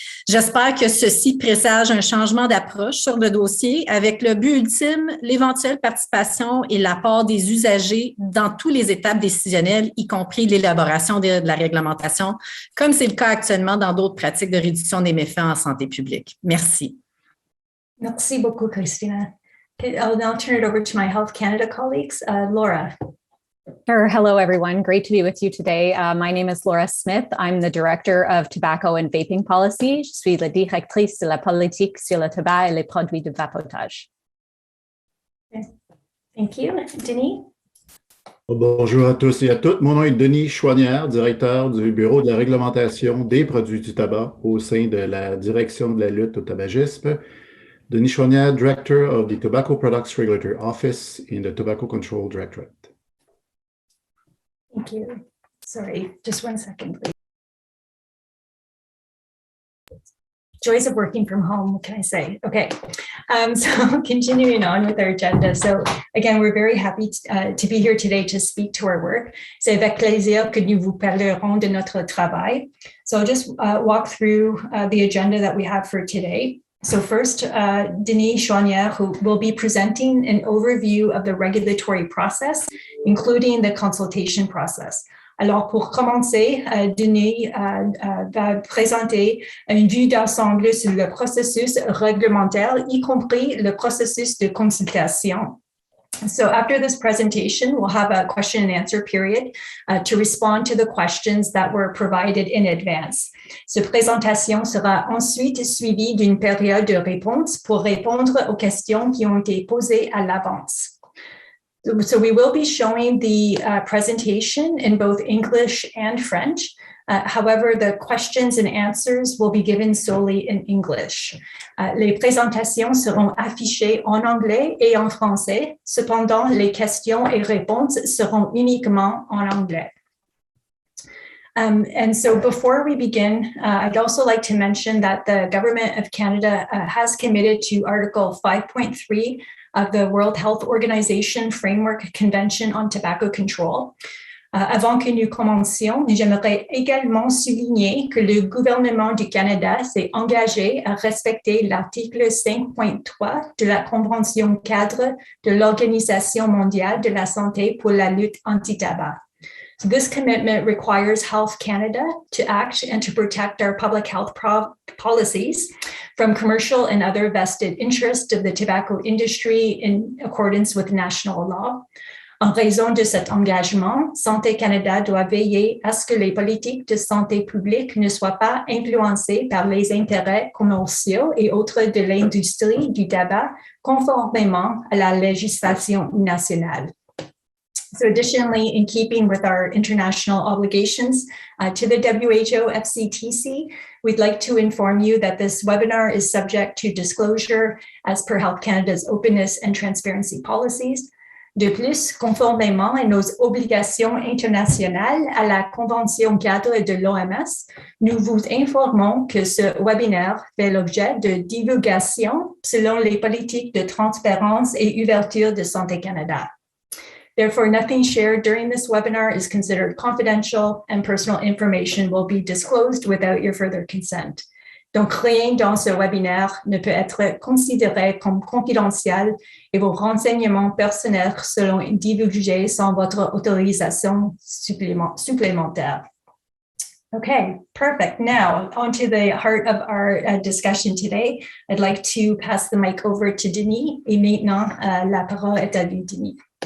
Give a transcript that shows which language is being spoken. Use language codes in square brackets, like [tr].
[fr] J'espère que ceci présage un changement d'approche sur le dossier avec le but ultime, l'éventuelle participation et l'apport des usagers dans toutes les étapes décisionnelles, y compris l'élaboration de la réglementation, comme c'est le cas actuellement dans d'autres pratiques de réduction des méfaits en santé publique. Merci. Merci beaucoup, Christina. [en] I'll now turn it over to my Health Canada colleagues. Laura. Sure. Hello, everyone. Great to be with you today. My name is Laura Smith. I'm the Director of Tobacco and Vaping Policy. [fr] Je suis la directrice de la politique sur le tabac et les produits de vapotage. [en] Thank you. Denis? [fr] Bonjour à tous et à toutes. Mon nom est Denis Chouanière, directeur du Bureau de la réglementation des produits du tabac au sein de la Direction de la lutte au tabagisme. [en] Denis Chouanière, Director of the Tobacco Products Regulator Office in the Tobacco Control Directorate. Thank you. Sorry, just one second, please. joys of working from home, what can I say? Okay, so continuing on with our agenda. So again, we're very happy to be here today to speak to our work. [fr] C'est avec plaisir que nous vous parlerons de notre travail. [en] So I'll just walk through the agenda that we have for today. So first, Denis Chouanière, who will be presenting an overview of the regulatory process, including the consultation process. [fr] Alors, pour commencer, Denis va présenter une vue d'ensemble sur le processus réglementaire, y compris le processus de consultation. [en] So after this presentation, we'll have a question and answer period to respond to the questions that were provided in advance. [fr] Cette présentation sera ensuite suivie d'une période de réponse pour répondre aux questions qui ont été posées à l'avance. [en] So we will be showing the presentation in both English and French. However, the questions and answers will be given solely in English. [fr] Les présentations seront affichées en anglais et en français. Cependant, les questions et réponses seront uniquement en anglais. [en] And so before we begin, I'd also like to mention that the Government of Canada has committed to Article 5.3 of the World Health Organization Framework Convention on Tobacco Control. [fr] Avant que nous commencions, j'aimerais également souligner que le gouvernement du Canada s'est engagé à respecter l'article 5.3 de la Convention cadre de l'Organisation mondiale de la santé pour la lutte anti-tabac. [en] So this commitment requires Health Canada to act and to protect our public health policies from commercial and other vested interests of the tobacco industry in accordance with national law. [fr] En raison de cet engagement, Santé Canada doit veiller à ce que les politiques de santé publique ne soient pas influencées par les intérêts commerciaux et autres de l'industrie du tabac, conformément à la législation nationale. [en] So additionally, in keeping with our international obligations to the WHO FCTC, we'd like to inform you that this webinar is subject to disclosure as per Health Canada's openness and transparency policies. [fr] De plus, conformément à nos obligations internationales à la Convention cadre de l'OMS, nous vous informons que ce webinaire fait l'objet de divulgation selon les politiques de transparence et ouverture de Santé Canada. [en] Therefore, nothing shared during this webinar is considered confidential and personal information will be disclosed without your further consent. [fr] Donc, rien dans ce webinaire ne peut être considéré comme confidentiel et vos renseignements personnels seront divulgués sans votre autorisation supplémentaire. [en] Okay, perfect. Now, on to the heart of our discussion today. I'd like to pass the mic over to Denis. [fr] Et maintenant, la parole est à vous, Denis.